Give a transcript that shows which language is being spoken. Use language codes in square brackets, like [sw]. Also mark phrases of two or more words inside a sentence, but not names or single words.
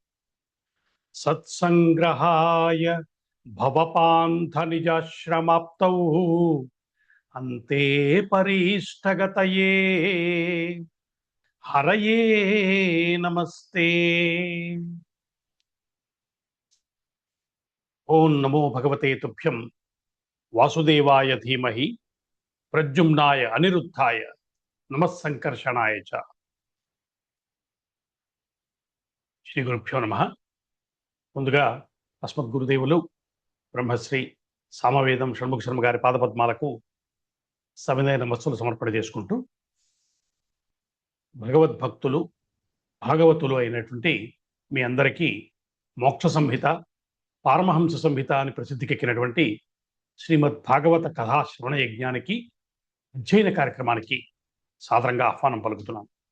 [sa] सत्संग्रहाय भवपान्थनिजाश्रमाप्तौ अन्ते परिष्टगतये हरये नमस्ते। ओं नमो भगवते तुभ्यं वासुदेवाय धीमहि प्रद्युम्नाय अनिरुद्धाय नमस्संकर्षणाय च। श्री गुरुभ्यो नमः. [te] ముందుగా అస్మద్గురుదేవులు బ్రహ్మశ్రీ సామవేదం షణ్ముఖ శర్మ గారి పాదపద్మాలకు సవినయ నమస్సులు సమర్పణ చేసుకుంటూ, భగవద్భక్తులు భాగవతులు అయినటువంటి మీ అందరికీ మోక్ష సంహిత, పారమహంస సంహిత అని ప్రసిద్ధికెక్కినటువంటి శ్రీమద్ భాగవత కథా శ్రవణ యజ్ఞానికి, అధ్యయన కార్యక్రమానికి సాదరంగా ఆహ్వానం పలుకుతున్నాం.